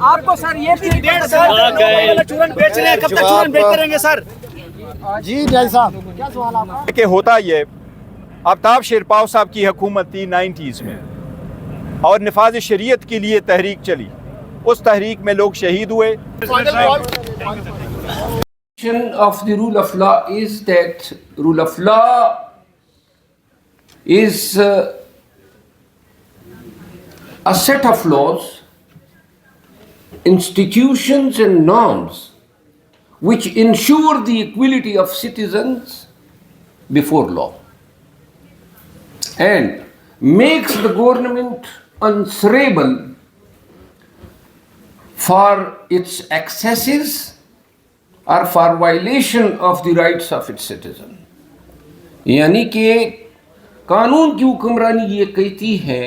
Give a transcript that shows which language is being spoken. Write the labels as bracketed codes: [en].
[hi] आपको सर ये 1.5 साल चूरन बेच रहे हैं, कब तक चूरन बेचते रहेंगे सर? जी जय साहब, क्या सवाल आपका? कि होता ये, आफ्ताब शेरपाव साहब की हुकूमत थी 90s में और निफाज शरीयत के लिए तहरीक चली, उस तहरीक में लोग शहीद हुए। [en] of the rule of law is that rule of law is a set of laws, institutions and norms which ensure the equality of citizens before law and makes the government answerable for its excesses or for violation of the rights of its citizen. [hi] यानी कि कानून की हुक्मरानी ये कहती है